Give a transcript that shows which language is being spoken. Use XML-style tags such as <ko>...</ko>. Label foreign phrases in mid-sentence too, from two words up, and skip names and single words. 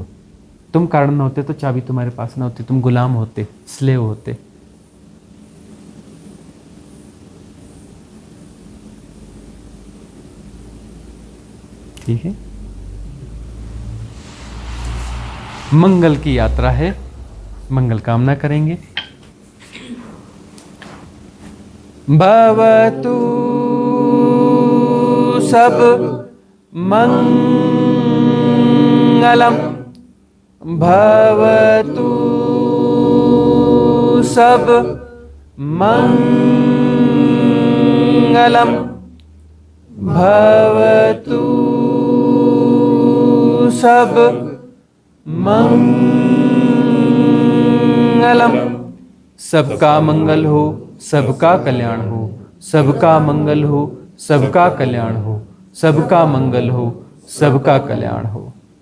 <hi>तुम कारण न होते तो चाबी तुम्हारे पास न होती, तुम गुलाम होते, स्लेव होते। ठीक है, मंगल की यात्रा है, मंगल कामना करेंगे।</hi> <pi>भवतु सब मंगलम, भवतु सब मंगलम, भवतु सब मंगलम।</pi> <hi>सबका मंगल हो, सबका कल्याण हो, सबका मंगल हो, सबका कल्याण हो, सबका मंगल हो, सबका कल्याण हो।</hi>